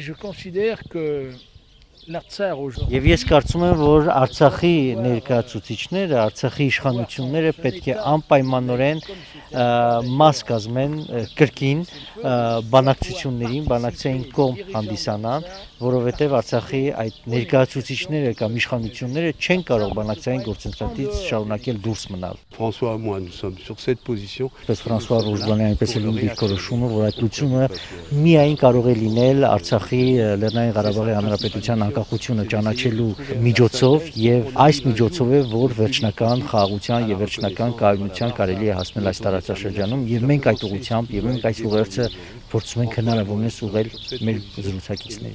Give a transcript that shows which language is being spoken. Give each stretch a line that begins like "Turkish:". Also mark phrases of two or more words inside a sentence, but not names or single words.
Armenian: Եվ ես կարծում եմ, որ Արցախի ներկայացուցիչները, Արցախի իշխանությունները պետք է անպայմանորեն մաս կազմեն կրկին բանակցություններին, բանակցային կողմ հանդիսանան, որովհետև Արցախի այդ ներկայացուցիչները կամ իշխանությունները չեն կարող բանակցային գործընթացից շարունակել դուրս մնալ։
French: François et moi, nous sommes sur cette position.
Armenian: Պես Ֆրանսուଆ Ռուժբանյանը այնպես էլ դիրքորոշումը, որ այդ լուծումը միայն կարող է լինել Արցախի Լեռնային Ղարաբաղի Հանրապետության անկախությունը ճանաչելու միջոցով եւ այս միջոցով է, որ վերջնական խաղաղության եւ վերջնական կայունության կարելի է հասնել այս տարածաշրջանում եւ մենք այդ ուղղությամբ եւ մենք այս ուղերձը փորձում ենք հնարավորինս ուղղել մեր զրուցակիցներին։